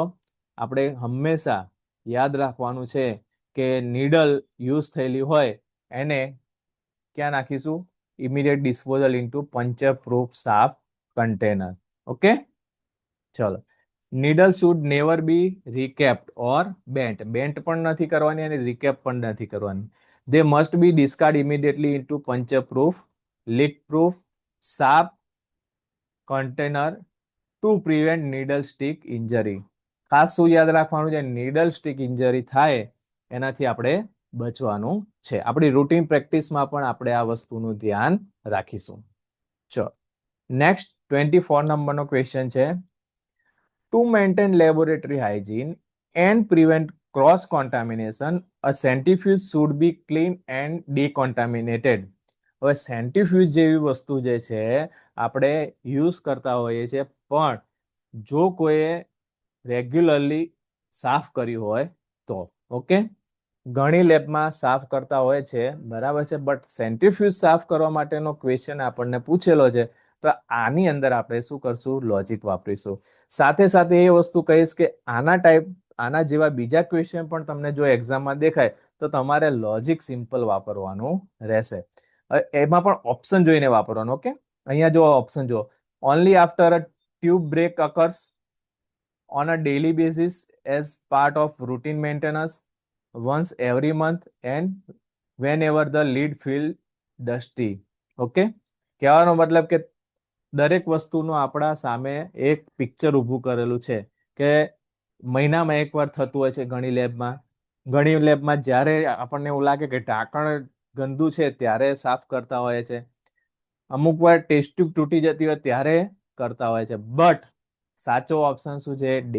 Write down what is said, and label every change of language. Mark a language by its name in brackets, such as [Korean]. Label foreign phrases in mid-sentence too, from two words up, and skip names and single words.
[Gujarati] આપણે હંમેશા યાદ રાખવાનું છે કે [English] needle use [Gujarati] થયેલી હોય એને ક્યાં નાખીશું? [English] immediate disposal into puncture proof sharp container. ઓકે, ચલો. needle should never be recapped or bent. [Gujarati] બેન્ટ પણ નથી કરવાની અને રિકેપ પણ નથી કરવાની. [English] They must be discarded immediately into puncture proof, leak proof, sharp container to prevent needle stick injury. [Gujarati] ખાસ શું યાદ રાખવાનું છે? [English] needle stick injury [Gujarati] થાય એનાથી આપણે બચવાનું છે. આપણી [English] routine practiceમાં [Gujarati] પણ આપણે આ વસ્તુનું ધ્યાન રાખીશું. ચલો નેક્સ્ટ 24 નંબરનો ક્વેશ્ચન છે, [English] to maintain laboratory hygiene and prevent cross contamination, a centrifuge should be clean and decontaminated. [Gujarati] હવે સેન્ટ્રીફ્યુજ જેવી વસ્તુ જે છે આપણે યુઝ કરતા હોઈએ છીએ, પણ જો કોઈએ રેગ્યુલરલી સાફ કર્યું હોય તો. ઓકે, ઘણી લેબમાં સાફ કરતા હોય છે, બરાબર છે, [English] but centrifuge [Gujarati] સાફ કરવા માટેનો ક્વેશ્ચન આપણને પૂછેલો છે, તો આની અંદર આપણે શું કરશું? લોજિક વાપરીશું. સાથે સાથે એ વસ્તુ કહીશ કે આના જેવા બીજા ક્વેશ્ચન પણ તમને જો એક્ઝામમાં દેખાય તો તમારે [English] logic simple [Gujarati] વાપરવાનું રહેશે. એમાં પણ ઓપ્શન જોઈને વાપરવાનું. ઓકે, અહીંયા જો ઓપ્શન જો, [English] only after a tube break occurs, on a daily basis as part of routine maintenance, once every month, and whenever the lid feel dusty. [Gujarati] ઓકે, કહેવાનો મતલબ કે દરેક વસ્તુનું આપણા સામે એક પિક્ચર ઊભું કરેલું છે કે મહિનામાં એકવાર થતું હોય છે ઘણી લેબમાં જ્યારે આપણને એવું લાગે કે ઢાંકણ ગંદુ છે ત્યારે સાફ કરતા હોય છે, અમુક વાર [English] test tube [Gujarati] તૂટી જતી હોય ત્યારે કરતા હોય છે, બટ સાચો ઓપ્શન શું છે?